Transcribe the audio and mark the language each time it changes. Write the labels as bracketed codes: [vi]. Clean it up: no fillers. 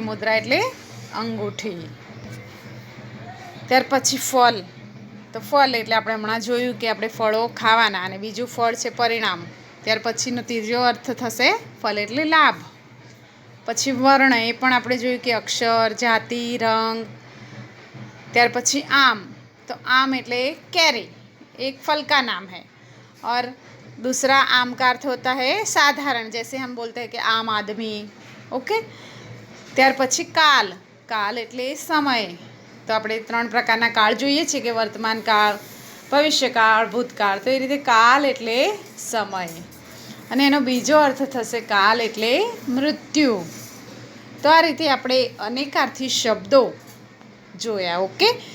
[gu] મુદ્રા એટલે અંગૂઠી. ત્યાર પછી ફળ, તો ફળ એટલે આપણે હમણાં જોયું કે આપણે ફળો ખાવાના અને બીજું ફળ છે પરિણામ. ત્યાર પછીનો ત્રીજો અર્થ થશે ફળ એટલે લાભ. પછી વર્ણ, એ પણ આપણે જોયું કે અક્ષર, જાતિ, રંગ. ત્યાર પછી आम, तो आम એટલે कैरी, [hi] एक फल का नाम है. और दूसरा आम का अर्थ होता है साधारण, जैसे हम बोलते हैं कि आम आदमी. [gu] ओके. ત્યાર પછી કાલ, કાલ એટલે સમય. તો આપણે ત્રણ પ્રકારના કાળ જોઈએ છીએ કે વર્તમાન કાળ, ભવિષ્યકાળ, ભૂતકાળ. તો એ રીતે કાલ એટલે સમય અને એનો બીજો અર્થ થશે કાલ એટલે મૃત્યુ. તો આ રીતે આપણે અનેકાર્થી શબ્દો જોયા. ઓકે.